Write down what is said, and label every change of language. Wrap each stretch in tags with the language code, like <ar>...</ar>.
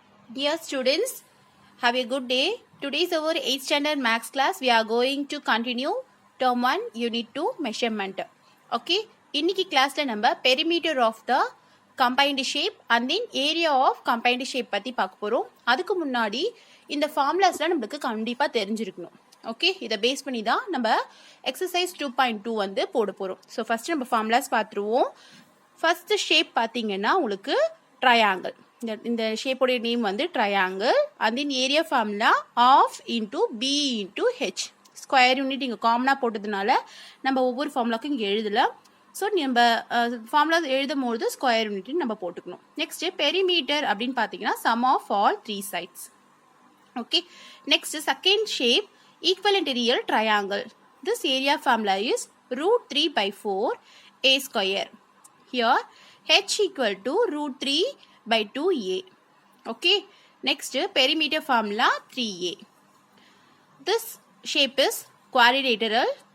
<en>Dear students, have a good day. Today is our 8th standard maths class. We are going to continue term 1 unit 2 measurement. Okay,</en> <ta>இன்னைக்கு கிளாஸ்ல நம்ம</ta> <en>perimeter of the combined shape and then area of combined shape</en> <ta>பத்தி பார்க்க போறோம். அதுக்கு முன்னாடி இந்த ஃபார்முலாஸ்லாம் நமக்கு கண்டிப்பா தெரிஞ்சிருக்கணும். ஓகே, இதை பேஸ் பண்ணி தான் நம்ம எக்ஸசைஸ் 2.2 வந்து போட போறோம். ஸோ ஃபர்ஸ்ட் நம்ம ஃபார்முலாஸ் பார்த்துருவோம். ஃபர்ஸ்ட் ஷேப் பார்த்தீங்கன்னா உங்களுக்கு ட்ரையாங்கிள். இந்த ஷேப்போடைய நேம் வந்து triangle. And then area formula of into B into H. Square unit இங்கே காமனாக போட்டதுனால நம்ம ஒவ்வொரு ஃபார்முலாக்கும் இங்கே எழுதலாம். ஸோ நம்ம ஃபார்முலா எழுதும் போது ஸ்கொயர் யூனிட் நம்ம போட்டுக்கணும். நெக்ஸ்ட் பெரிமீட்டர் அப்படின்னு பார்த்தீங்கன்னா some of all 3 sides. Okay, next second shape</ta> <en>equivalent real triangle. This area formula is √3/4 a square. Here h equal to √3/2a. Okay, next perimeter formula 3a. This shape is quadrilateral.</en>